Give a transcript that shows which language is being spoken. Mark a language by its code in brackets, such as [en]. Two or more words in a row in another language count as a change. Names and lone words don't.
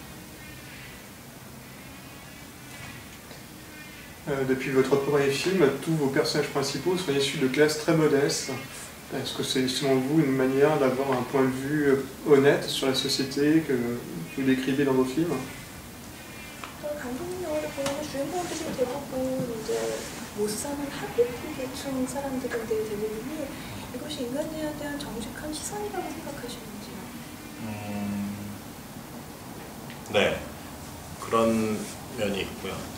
[fr] Depuis votre premier film, tous vos personnages principaux sont issus de classes très modestes. Est-ce que c'est selon vous une manière d'avoir un point de vue honnête sur la société que vous décrivez dans vos films? [ko] 감독님 영화를 보면 주인공들이 대부분 이제 못 사는 하급 계층 사람들인데 대부분이 이것이 인간에 대한 정직한 시선이라고 생각하시는지요? 네, 그런 면이 있고요.